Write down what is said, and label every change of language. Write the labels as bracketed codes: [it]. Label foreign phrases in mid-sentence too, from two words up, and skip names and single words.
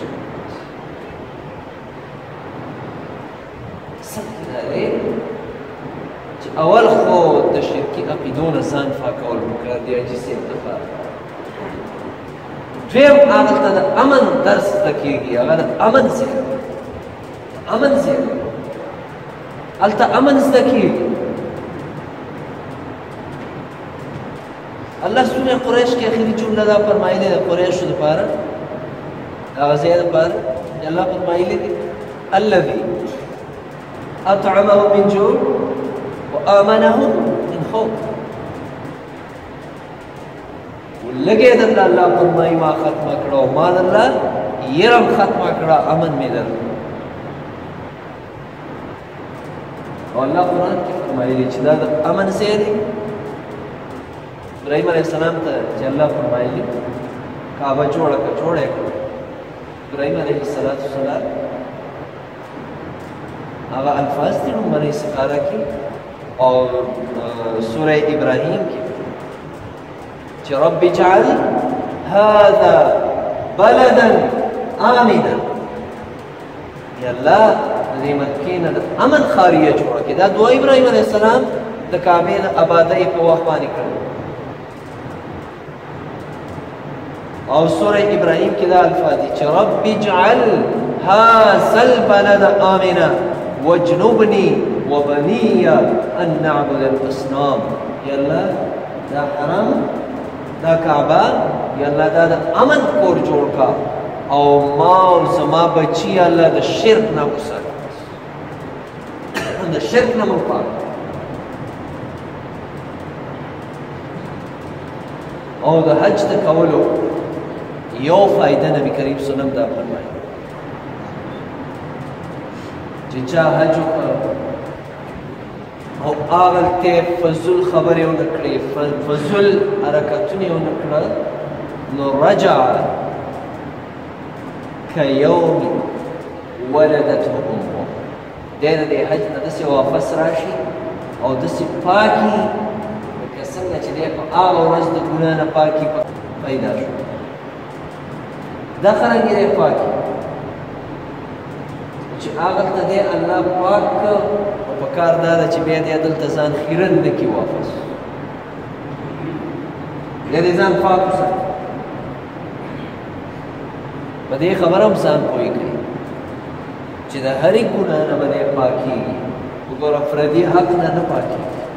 [ps] څنګه دا دی چې اول خو د شرکي عقیدو نه ځان پاکول پکار دی حاجي صاحب دپاره دویم هغلته د امن درس زده کېږي هغه د امن ځای امن ځای هلته امن زده کېږي الله سورة قریش کې اخري جمله دا فرمایلې ده قریشو دپاره هغه ځای دپاره چې الله فرمایلې دي [ar] الذي اطعمهم من جوع وآمنهم من خوف [ps] لګې د الله فرمایي ما ختمه کړه او ما د الله یرم ختمه کړه امن مې در او الله قرآن کې فرمایلي چې دا د امن ځای دی ابراهیم [ar] علیہ السلام [ps] ته چې الله فرمایلی کعبه جوړه کړه ابراهیم [ar] علیه السلام [ps] هغه الفاظ دي نو باندې استخاره کې او سوره ابراهیم کې چې [ar] رب اجعل هذا بلدا آمنا [ps] یا الله دې مکې نه د امن خاریه جوړه کړي دا دعا ابراهیم [ar] علیه السلام [ps] د کعبې د آبادۍ په وخت باندې کړې او سوره ابراهیم کې دا الفاظ دي چې [ar] رب اجعل هذا البلد آمنا واجنبني وبني ان نعبد الاصنام [ps] یا الله دا حرم دا کعبه یا الله دا د امن کور جوړ کا او ما او زما بچی الله د شرک نه وسات د شرک نه مو پاک او د حج د کولو یو فائدہ نبی کریم [ar] صلی الله علیه وسلم [ps] دا فرمایي چې چا حج او هغه ته فضل خبرې ونکړي فضل حرکتونه ونکړه نو [ar] رجع كيوم ولدته امه [ps] دینه د حج نه داسې واپس راشي او داسې پاکي لکه څنګه چې دی په هغه ورځ د ګناه نه پاکي پیدا شو دا څرنګه دی پاکي چې هغه ته دی الله پاک او په کار دا ده چې بیا دی دلته ځان خیرن نه کړي واپس بیا دې ځان پاک وساتي په دې خبره هم ځان پوه کړي چې د هرې ګناه نه به دی پاکېږي وګوره فردي حق نه نه پاکېږي